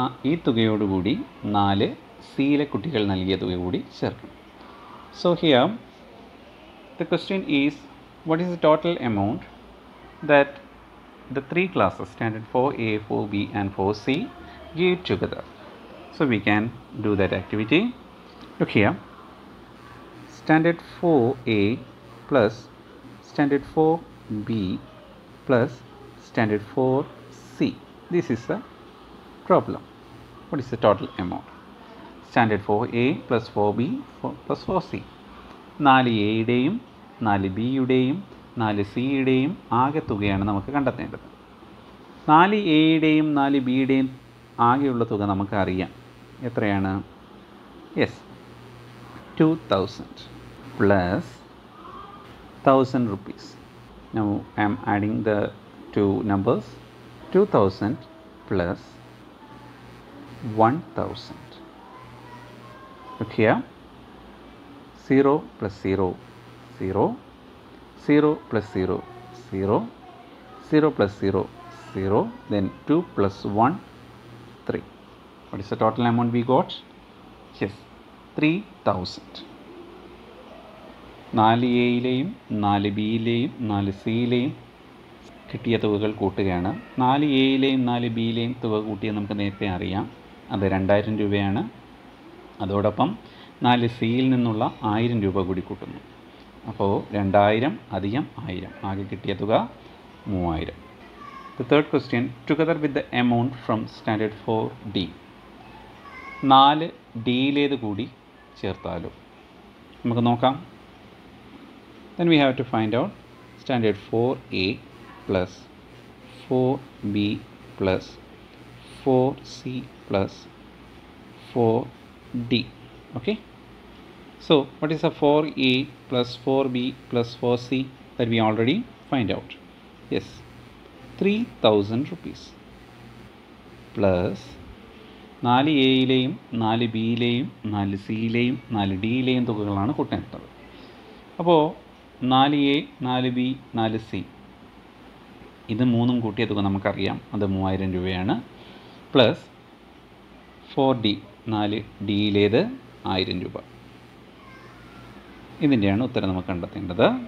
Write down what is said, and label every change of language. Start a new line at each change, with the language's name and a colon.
Malayalam: ഈ തുകയോടുകൂടി 4Cയിലെ കുട്ടികൾ നൽകിയ തുക കൂടി ചേർക്കണം.
English: So here the question is, what is the total amount that the 3 classes standard 4A, 4B and 4C give together? So we can do that activity. Look here, standard 4A plus standard 4B plus standard 4C. This is the problem. What is the total amount? Standard 4A plus 4B plus 4C.
Malayalam: 4Aയുടെയും 4Bയുടെയും 4Cയുടെയും ആകെ തുകയാണ് നമുക്ക് കണ്ടെത്തേണ്ടത്. 4Aയുടെയും 4Bയുടെയും ആകെയുള്ള തുക നമുക്ക് അറിയാം. എത്രയാണ്?
English: Yes, 2000 plus 1000 rupees. Now I am adding the two numbers. 2000 plus 1000. Look here, 0 plus 0, 0, 0 plus 0, 0, 0 plus 0, 0, then 2 plus 1, 3. What is the total amount we got? Yes, 3000.
Malayalam: 4Aയിലെയും 4Bയിലെയും 4Cയിലെയും കിട്ടിയ തുകകൾ കൂട്ടുകയാണ്. 4Aയിലെയും 4Bയിലെയും തുക കൂട്ടിയത് നമുക്ക് നേരത്തെ അറിയാം, അത് 2000 രൂപയാണ്. അതോടൊപ്പം 4Cയിൽ നിന്നുള്ള 1000 രൂപ കൂടി കൂട്ടുന്നു. അപ്പോൾ 2000 അധികം 1000, ആകെ കിട്ടിയ തുക 3000.
English: The third question, together with the amount from standard 4D.
Malayalam: 4 ഡിയിലേത് കൂടി ചേർത്താലോ? നമുക്ക് നോക്കാം.
English: Then we have to find out standard 4A plus 4B plus 4C plus 4D. Okay. So what is a 4A plus 4B plus 4C that we already find out? Yes, 3,000 rupees plus
Malayalam: 4Aയിലെയും 4Bയിലെയും 4Cയിലെയും 4Dയിലെയും തുകകളാണ് കൂട്ടേണ്ടത്. അപ്പോൾ 4A 4B 4C ഇത് മൂന്നും കൂട്ടിയ തുക നമുക്കറിയാം, അത് 3000 രൂപയാണ്. Plus 4D 4Dയിലേത് 1000 രൂപ. ഇതിൻ്റെയാണ് ഉത്തരം നമുക്ക് കണ്ടെത്തേണ്ടത്.